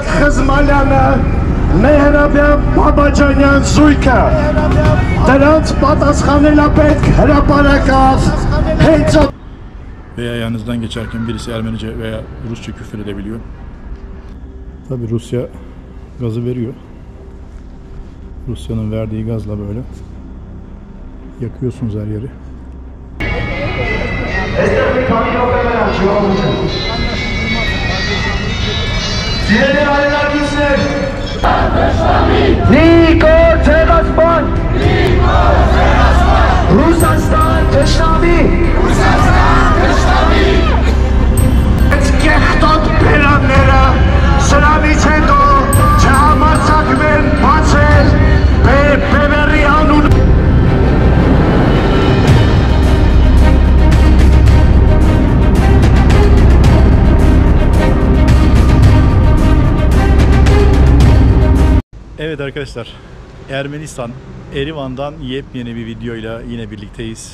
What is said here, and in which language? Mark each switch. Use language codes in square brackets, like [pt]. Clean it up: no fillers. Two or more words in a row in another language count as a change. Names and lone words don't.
[hy] Խզմալյանը, Մեհրաբյան Բաբաջանյան զույգը, դրանց պատասխանելա պետք հրապարակավ հենց [tr] veya yanınızdan geçerken birisi Ermenice veya Rusça küfür edebiliyor. Tabi Rusya gazı veriyor. Rusya'nın verdiği gazla böyle yakıyorsunuz her yeri. Nikol Teraspan, Rusastan Teşnami, [hy] Կեղտոտ բերանները սրանից հետո չհամարձակվեն բացել բևերի անուն [tr] Evet arkadaşlar, Ermenistan, Erivan'dan yepyeni bir videoyla yine birlikteyiz.